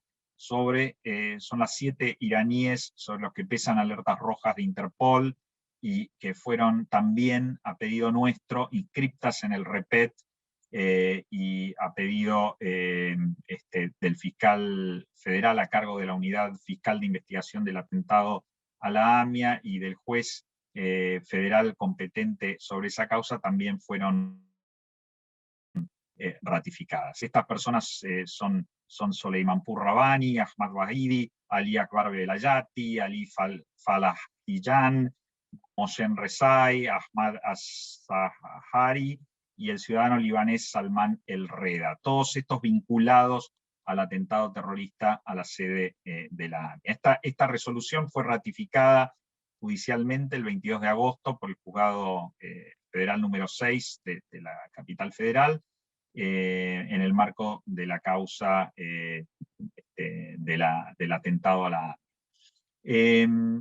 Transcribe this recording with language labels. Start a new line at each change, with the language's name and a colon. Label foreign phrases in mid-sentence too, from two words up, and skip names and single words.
Spanish: Son las 7 iraníes sobre los que pesan alertas rojas de Interpol y que fueron también, a pedido nuestro, inscriptas en el REPET, y a pedido del fiscal federal a cargo de la Unidad Fiscal de Investigación del Atentado a la AMIA y del juez federal competente sobre esa causa, también fueron ratificadas. Estas personas son Soleimanpur Rabbani, Ahmad Wahidi, Ali Akbar Velayati, Ali Falahiyan, Mohsen Rezai, Ahmad As-Sahari y el ciudadano libanés Salman El Reda, todos estos vinculados al atentado terrorista a la sede de la AMIA. Esta resolución fue ratificada judicialmente el 22 de agosto por el Juzgado Federal número 6 de la capital federal, en el marco de la causa del atentado a la AMIA.